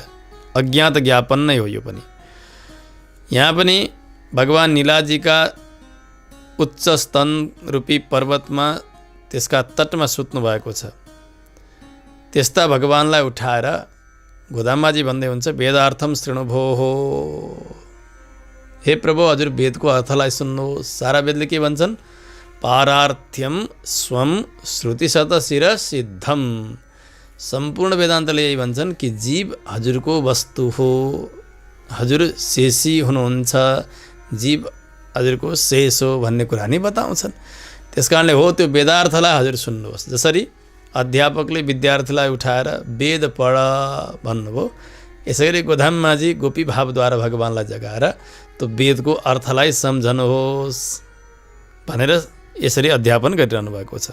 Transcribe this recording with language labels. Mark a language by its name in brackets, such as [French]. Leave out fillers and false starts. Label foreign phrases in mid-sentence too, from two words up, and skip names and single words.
[Nepali] अज्ञात ज्ञापन नै हो यो पनि। यहाँ पनि भगवान नीलाजीका उच्च स्तन रूपी पर्वतमा त्यसका तटमा सुत्नु भएको छ। त्यस्ता भगवानलाई उठाएर गोदाम्बाजी भन्दै हुन्छ [Sanskrit] वेदार्थम शृणुभो [Nepali] हो। हे प्रभु, हजुर वेदको अर्थलाई सुन्नुहोस्। सारा वेदले के भन्छन्? [Sanskrit] पारार्थ्यम स्वम श्रुतिशतशिर सिद्धम। [Nepali] सम्पूर्ण वेदान्तले यही भन्छन् कि जीव हजुरको वस्तु हो, हजुर शेषी हुनुहुन्छ, जीव हजुरको शेष हो भन्ने कुरा नै बताउँछन्। त्यस कारणले हो त्यो वेदार्थलाई हजुर सुन्नुहोस्। जसरी अध्यापकले विद्यार्थीलाई उठाएर वेद पढ भन्नुभयो, यसै गरी गोधाममाझी गोपी भावद्वारा भगवानलाई जगाएर त्यो वेदको अर्थलाई सम्झनुहोस् भनेर यसरी अध्यापन गरिरहनु भएको छ।